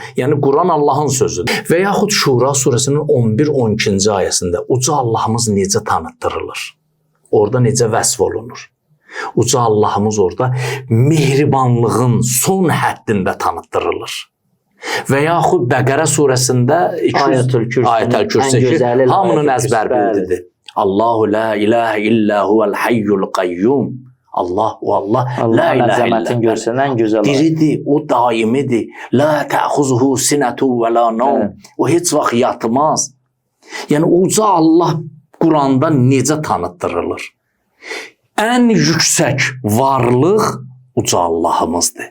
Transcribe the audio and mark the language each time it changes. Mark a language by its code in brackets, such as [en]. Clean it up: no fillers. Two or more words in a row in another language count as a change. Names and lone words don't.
[az] Yəni Quran Allahın sözüdür. Və yaxud Şura surəsinin 11-12-ci ayəsində uca Allahımız necə tanıtdırılır? Orada necə vəsf olunur? Uca Allahımız orada mehribanlığın son həddində tanıtdırılır. Və yaxud Bəqərə surəsində Ayətül Kürsü hamının əzbər bildidir. [ar] الله لا إله إلا هو الحي القيوم. [az] Allah, o Allah, [ar] لا إله إلا الله. [az] Diridir, o daimidir. [ar] لا تأخذه سنة ولا نوم. [az] O heç vaxt yatmaz. Yəni uca Allah Quranda necə tanıtdırılır? Ən yüksək varlıq uca Allahımızdır.